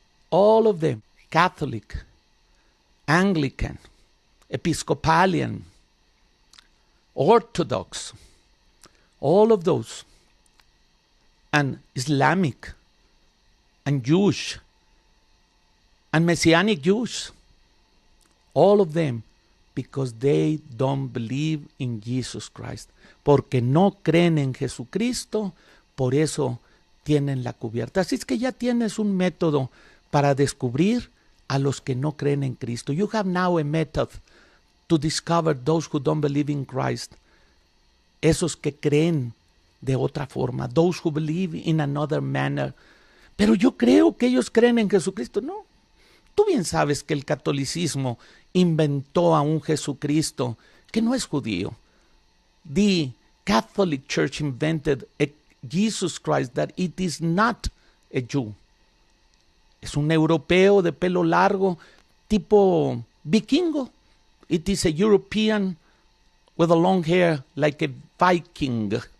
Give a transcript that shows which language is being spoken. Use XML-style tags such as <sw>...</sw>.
<en>All of them, Catholic, Anglican, Episcopalian, Orthodox, all of those, and Islamic, and Jewish, and Messianic Jews, all of them, because they don't believe in Jesus Christ.</en> <es>Porque no creen en Jesucristo, por eso tienen la cubierta. Así es que ya tienes un método para descubrir a los que no creen en Cristo.</es> <en>You have now a method to discover those who don't believe in Christ.</en> <es>Esos que creen de otra forma.</es> <en>Those who believe in another manner.</en> <es>Pero yo creo que ellos creen en Jesucristo. No. Tú bien sabes que el catolicismo inventó a un Jesucristo que no es judío.</es> <en>The Catholic Church invented a Jesus Christ that it is not a Jew.</en> <es>Es un europeo de pelo largo, tipo vikingo.</es> <en>It is a European with a long hair like a Viking.</en>